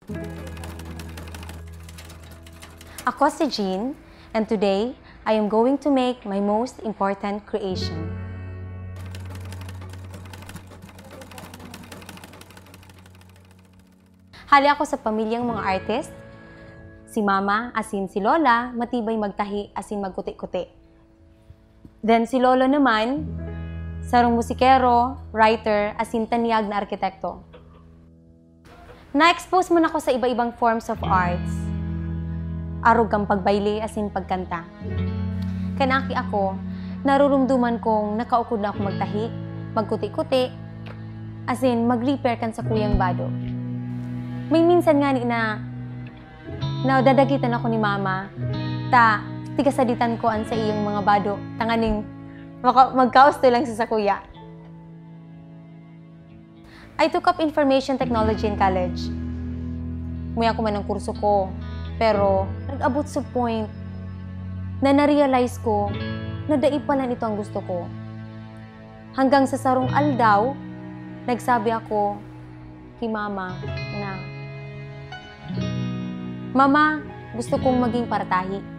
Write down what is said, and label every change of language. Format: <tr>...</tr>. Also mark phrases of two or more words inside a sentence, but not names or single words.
<bik>Ako si Jean,</bik> <en>and today, I am going to make my most important creation.</en> <bik>Hali ako sa pamilyang mga artist. Si Mama, asin si Lola, matibay magtahi, asin magkuti-kuti. Then si Lolo naman, sarong musikero, writer, asin taniyag na arkitekto. Na-expose man ako sa iba-ibang</bik> <en>forms of arts.</en> <bik>Arog kang pagbayle, asin pagkanta. Kanaki ako, narurumduman kong nakaukod na ako magtahi, magkuti-kuti, asin mag-repair kan sa kuyang bado. May minsan nga na dadagitan ako ni Mama, tigasaditan ko an sa iyong mga bado, tanganing magkausto lang sa kuya.</bik> <en>I took up information technology in college.</en> <bik>Muya ko man ang kurso ko, pero nag-abot sa point na na-realize ko na daig pala ito ang gusto ko. Hanggang sa sarong aldaw, nagsabi ako kay Mama na, Mama,</bik> <tl>gusto kong maging paratahi.</tl>